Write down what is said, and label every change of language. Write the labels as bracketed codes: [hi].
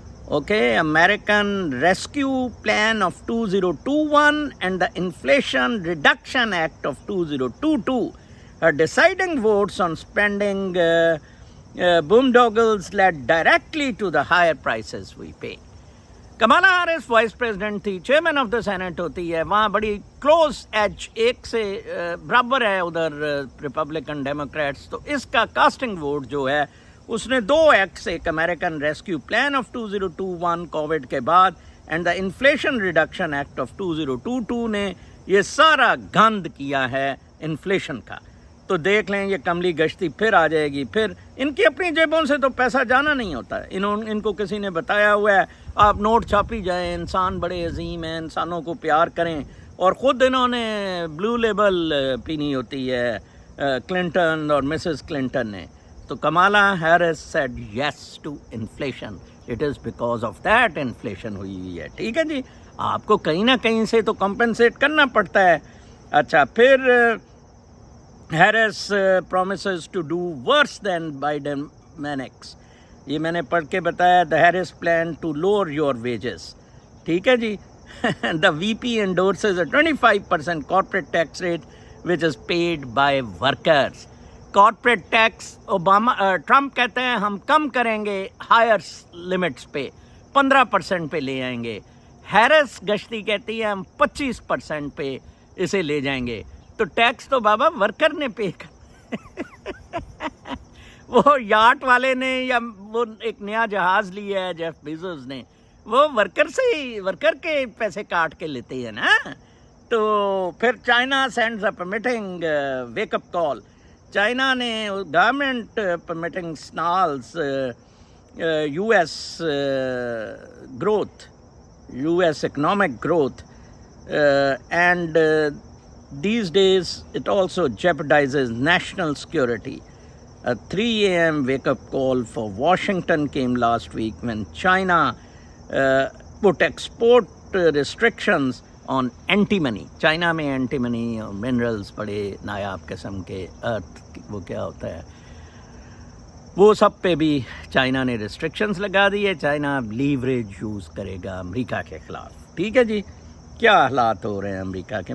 [en] Okay, American Rescue Plan of 2021 and the Inflation Reduction Act of 2022 are deciding votes on spending boondoggles led directly to the higher prices we pay. [ur] Kamala Harris vice president تھی, chairman of the Saint ہوتی ہے, وہاں بڑی close age ایک سے برابر ہے ادھر ریپبلکن ڈیموکریٹس. تو اس کا کاسٹنگ ووٹ جو ہے اس نے 2 ایکٹس, ایک American rescue plan of 2021 Covid کے بعد and the inflation reduction act of 2022 نے یہ سارا گند کیا ہے انفلیشن کا. تو دیکھ لیں, یہ کملی گشتی پھر آ جائے گی. پھر ان کی اپنی جیبوں سے تو پیسہ جانا نہیں ہوتا. ان کو کسی نے بتایا ہوا ہے آپ نوٹ چھاپی جائیں, انسان بڑے عظیم ہیں, انسانوں کو پیار کریں, اور خود انہوں نے بلو لیبل پینی ہوتی ہے کلنٹن اور مسز کلنٹن نے. [en] تو Kamala Harris said yes to inflation. It is because of that [ur] inflation ہوئی ہے. ٹھیک ہے جی, آپ کو کہیں نہ کہیں سے تو کمپنسیٹ کرنا پڑتا ہے. اچھا, پھر [en] Harris promises to do worse than Biden-Mannix. [ur] یہ میں نے پڑھ کے بتایا. [en] The Harris plan to lower your wages. [ur] ٹھیک ہے جی. [en] The VP endorses a 25% corporate tax rate which is paid by workers. [ur] Corporate tax Trump کہتے ہیں ہم کم کریں گے ہائر لمٹس پہ, 15% پہ لے آئیں گے. ہیرس گشتی کہتی ہے ہم 25% پہ اسے لے جائیں گے. تو ٹیکس تو بابا ورکر نے پے کر وہ یاٹ والے نے یا وہ ایک نیا جہاز لیا ہے جیف بیزوس نے, وہ ورکر کے پیسے کاٹ کے لیتے ہیں نا. [en] تو پھر China sends a permitting wake up call. [ur] China نے [en] Government permitting signals U S growth, US economic growth, and these days it also jeopardizes national security. A 3 a.m. wake-up call for Washington came last week when China put export restrictions on antimony. [ur] China میں antimony اور minerals بڑے نایاب قسم کے earth وہ کیا ہوتا ہے وہ سب پہ بھی چائنا نے ریسٹرکشنز لگا دی ہے. چائنا لیوریج یوز کرے گا امریکہ کے خلاف. ٹھیک ہے جی, کیا حالات ہو رہے ہیں امریکہ کے.